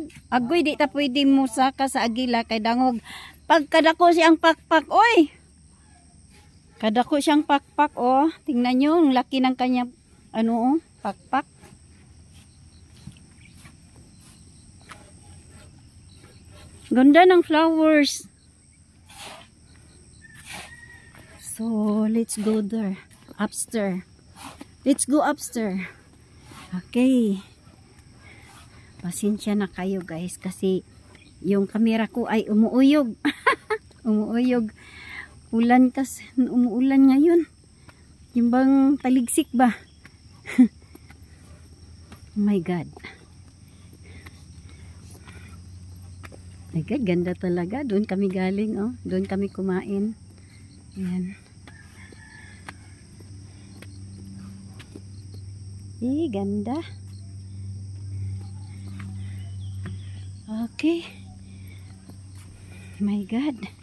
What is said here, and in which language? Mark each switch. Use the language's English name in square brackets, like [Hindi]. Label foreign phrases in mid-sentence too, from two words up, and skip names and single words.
[Cebuano] Agoy, di ta pwede mo saka sa agila kay dangog. Pag kadako siyang pakpak, oy. Kadako siyang pakpak, oh. [Filipino] Tingnan nyo, ang laki ng kanyang, pakpak. Ganda ng flowers. [English] So, let's go there. Upstairs. Let's go upstairs. Okay. [Filipino] Pasensya na kayo, guys, kasi yung camera ko ay umuuyog. Umuuyog. Umuulan ngayon. Yung bang taligsik ba? [English] Oh my God. My God, [Filipino] ganda talaga. Doon kami galing, oh. Doon kami kumain. Ayan. Ganda. [English] Okay. My God.